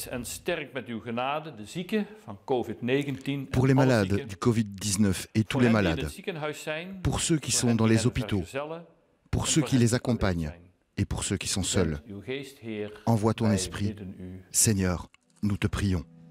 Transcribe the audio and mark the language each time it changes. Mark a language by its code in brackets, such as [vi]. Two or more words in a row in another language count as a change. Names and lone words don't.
[nl] en sterk met uw genade de zieken van COVID-19. [fr] Pour les malades du Covid-19 et tous les malades, pour ceux qui sont dans les hôpitaux, pour ceux qui les accompagnent et pour ceux qui sont seuls, envoie ton esprit. Seigneur, nous te prions.